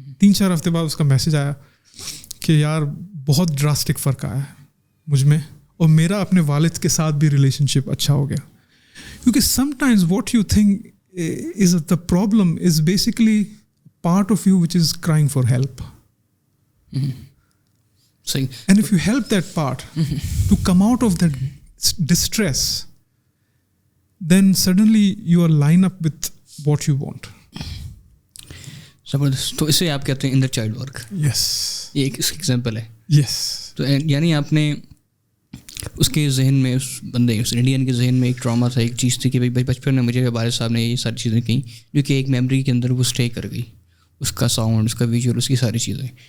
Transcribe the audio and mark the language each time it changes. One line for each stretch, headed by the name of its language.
Hindi: 3-4 हफ्ते बाद उसका मैसेज आया कि यार बहुत ड्रास्टिक फ़र्क आया है मुझ में, और मेरा अपने वालिद के साथ भी रिलेशनशिप अच्छा हो गया.
English: क्योंकि sometimes what you think is the problem is basically part of you which is crying for help. And if you help that part to come out of that distress, then suddenly you are line up with what you want.
Hindi: जबरदस्त. तो इसे आप कहते हैं inner child work.
English: Yes.
Hindi: ये एक example है.
English: Yes.
Hindi: तो यानी आपने उसके जहन में, उस बंदे उस इंडियन के जहन में एक ट्रॉमा था, एक चीज़ थी कि भाई बचपन में मुझे वालिद साहब ने ये सारी चीज़ें कहीं जो कि एक मेमोरी के अंदर वो स्टे कर गई, उसका साउंड, उसका विजुअल, उसकी सारी चीज़ें.